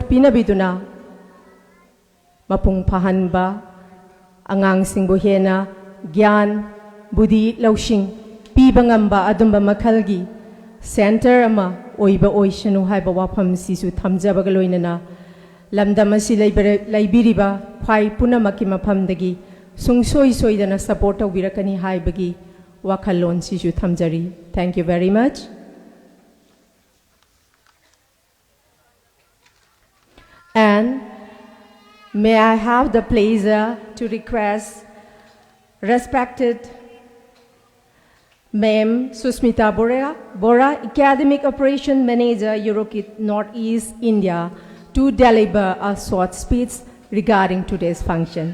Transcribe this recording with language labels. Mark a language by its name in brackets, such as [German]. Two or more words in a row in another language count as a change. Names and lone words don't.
[Manipuri] pinabiduna mapung phahanba angang singbu hena gyan budi laushing piba ngamba adumba makhalgi center ama oiba oishanu haiba wafam sisu thamjabaga loinana lamdam asi laibiriba khwai punamaki maphamdagi sungsoi soidana support tawbirakani haibagi wakhallon sisu thamjari. [English] Thank you very much. And may I have the pleasure to request respected Ma'am Susmita Bora, Academic Operation Manager, Eurokid Northeast India, to deliver a short speech regarding today's function.